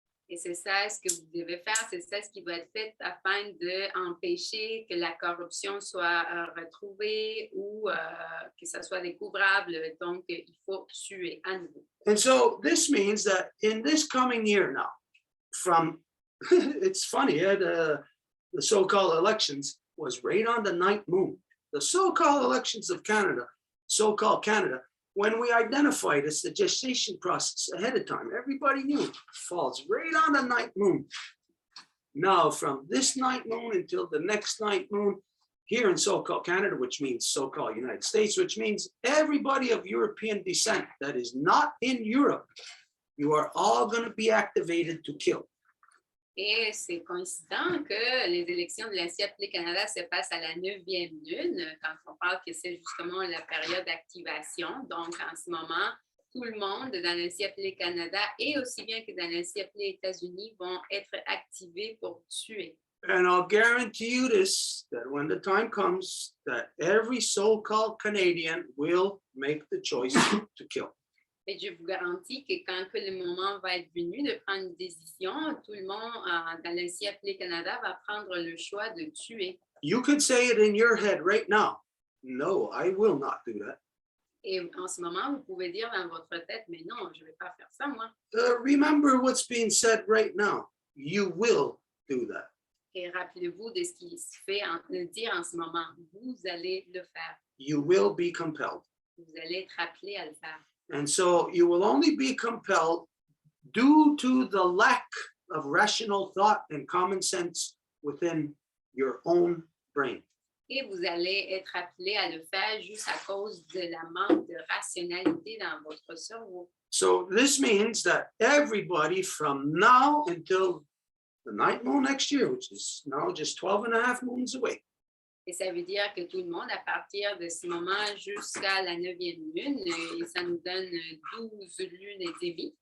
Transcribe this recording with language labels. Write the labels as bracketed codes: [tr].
[fr] Et c'est ça ce que vous devez faire, c'est ça ce qui va être fait afin d'empêcher que la corruption soit retrouvée ou que ça soit découvrable. Donc, il faut tuer à nouveau. [en] And so this means that in this coming year now, from it's funny, the so-called elections was right on the ninth moon. The so-called elections of Canada, so-called Canada, when we identified it's the gestation process ahead of time, everybody knew falls right on the ninth moon. Now, from this ninth moon until the next ninth moon, here in so-called Canada, which means so-called United States, which means everybody of European descent that is not in Europe, you are all going to be activated to kill. [fr] Et c'est coïncident que les élections de l'Ainsi appelé Canada se passent à la 9e lune, quand on parle que c'est justement la période d'activation. Donc, en ce moment, tout le monde dans l'Ainsi appelé Canada et aussi bien que dans l'Ainsi appelé États-Unis vont être activés pour tuer. [en] And I'll guarantee you this, that when the time comes, that every so-called Canadian will make the choice to kill. [fr] Et je vous garantis que quand que le moment va être venu de prendre une décision, tout le monde dans l'Ainsi appelé Canada va prendre le choix de tuer. [en] You could say it in your head right now. No, I will not do that. [fr] Et en ce moment, vous pouvez dire dans votre tête, mais non, je ne vais pas faire ça, moi. [en] Remember what's being said right now. You will do that. [fr] Et rappelez-vous de ce qui se fait dire en ce moment. Vous allez le faire. [en] You will be compelled. [fr] Vous allez être appelé à le faire. [en] And so you will only be compelled due to the lack of rational thought and common sense within your own brain. [fr] Et vous allez être appelé à le faire juste à cause de la manque de rationalité dans votre cerveau. [en] So this means that everybody from now until the ninth moon next year, which is now just 12 and a half moons away, [fr] Et ça veut dire que tout le monde, à partir de ce moment jusqu'à la 9e lune, et ça nous donne 12 lunes et demie,